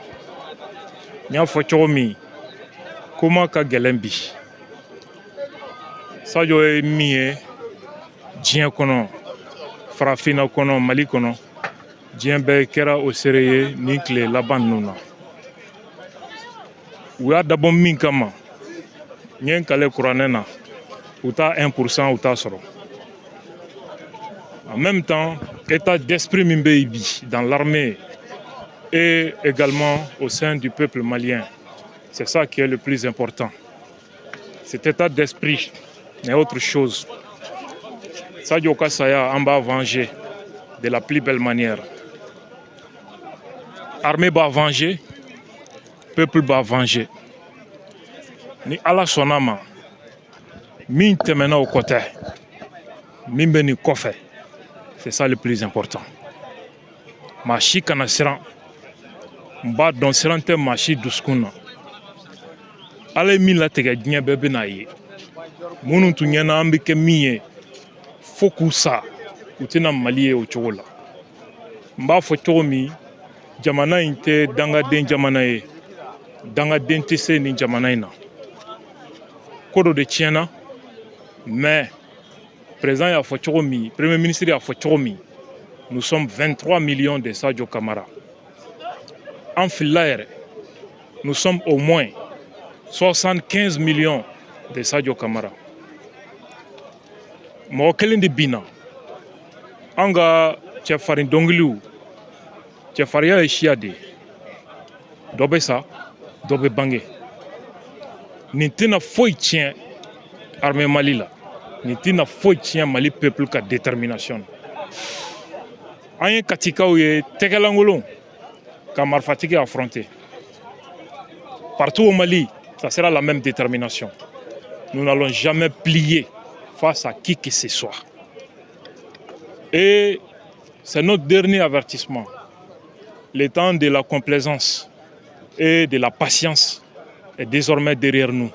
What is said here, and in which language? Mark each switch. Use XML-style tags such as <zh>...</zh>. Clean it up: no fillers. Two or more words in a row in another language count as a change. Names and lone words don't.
<bm>N y'a fɔ cogo min kuma ka gɛlɛn bi Sadio ye min ye diɲɛ kɔnɔ farafinna kɔnɔ Mali kɔnɔ diɲɛ bɛɛ kɛra o seere ye nin tile laban ninnu na. U y'a dabɔ min kama n ye n kale kuranɛ na u t'a 1% u t'a sɔrɔ.</bm> <fr>En même temps, état d'esprit</fr> <bm>min bɛ yen bi</bm> <fr>dans l'armée et également au sein du peuple malien, c'est ça qui est le plus important. Cet état d'esprit n'est autre chose. Sadio Kasaya en va venger de la plus belle manière. Armée va venger, peuple va venger.</fr> <bm>Ni ala sonama, min temena</bm> <fr>au côté,</fr> <bm>min beni kofe.</bm> <fr>C'est ça le plus important.</fr> <bm>Machi kana siran, mba don siran te machi duskuna. Ale min la tege diɲɛ bɛɛ bɛna ye. Minnu tun ɲɛna an bɛ kɛ min ye fo k'u sa u tɛna Mali ye o cogo la. N b'a fɔ cogo min jamana in tɛ dangaden jamana ye, dangaden tɛ se nin jamana in na. Ko dɔ de tiɲɛna mais président y'a fɔ cogo min,</bm> <fr>premier ministre</fr> <bm>y'a fɔ cogo min,</bm> <fr>nous sommes 23 millions de Sadio Kamara.</fr> <bm>En filila yɛrɛ,</bm> <fr>nous sommes au moins 75 millions de Sadio Kamara.</fr> <bm>Mɔgɔ kelen de binna. An ka cɛfarin dɔnkiliw, cɛfarinya ye siya de ye. Dɔ bɛ sa, dɔ bɛ bange. Nin tɛna foyi tiɲɛ armée Mali la. Nin tɛna foyi tiɲɛ Mali peuple ka détermination. An ye katikaw ye tɛgɛlankolon ka marifatigi affronter.</bm> <fr>Partout au Mali, ça sera la même détermination. Nous n'allons jamais plier face à qui que ce soit. Et c'est notre dernier avertissement. Le temps de la complaisance et de la patience est désormais derrière nous.</fr>